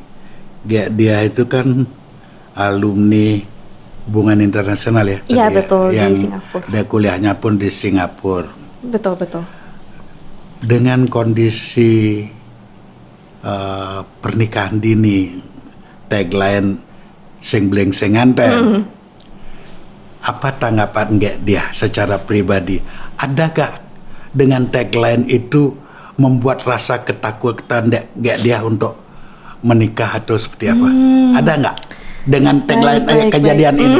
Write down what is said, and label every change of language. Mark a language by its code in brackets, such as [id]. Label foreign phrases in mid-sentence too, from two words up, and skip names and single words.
[id] Dia itu kan alumni hubungan internasional ya? Iya, betul, di Singapura. Dia kuliahnya pun di Singapura. Betul. Dengan kondisi pernikahan dini, tagline [ban] sing bleng sing nganten, [id] apa tanggapan dia secara pribadi? Adakah dengan tagline itu membuat rasa ketakutan dia untuk menikah atau seperti apa? Ada nggak dengan tagline kejadian ini?